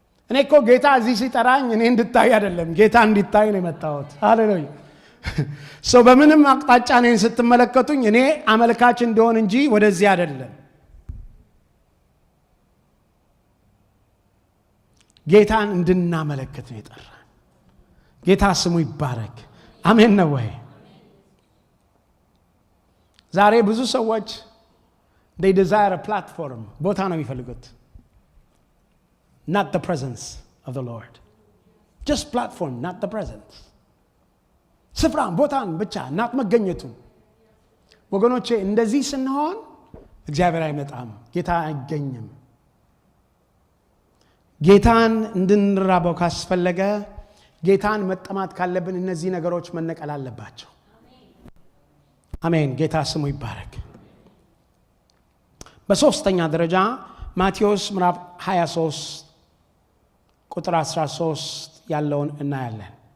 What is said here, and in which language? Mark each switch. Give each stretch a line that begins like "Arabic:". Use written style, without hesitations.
Amharic: እኔ እኮ ጌታ እዚህ ሲጠራኝ እኔ እንድታይ አይደለም፣ ጌታ እንዲታይ ነው የመጣሁት። ሃሌሉያ። ሰው በምንም አቅጣጫ ነኝ ስትመለከቱኝ እኔ አመልካች እንደሆን እንጂ ወደዚህ አይደለም። ጌታን እንድናመለክት ነው የጠራን። ጌታ ስሙ ይባረክ። አሜን ነው ወይ? ዛሬ ብዙ ሰዎች
English: they desire a platform፣
Amharic: ቦታ ነው የሚፈልጉት፣
English: not the presence of the Lord. just platform, not the presence።
Amharic: ስፍራን ቦታን ብቻ ናት መገኘቱ። ወገኖቼ እንደዚህ ስንሆን እግዚአብሔር አይመጣም፣ ጌታ አይገኝም። ጌታን እንድንራበው ካስፈለገ፣ ጌታን መጠማት ካለብን እነዚህ ነገሮች መነቀል አለባቸው። አሜን። ጌታ ስሙ ይባረክ። በሶስተኛ ደረጃ ማቴዎስ ምዕራፍ 23 ቁጥር 13 ያለውን እናያለን።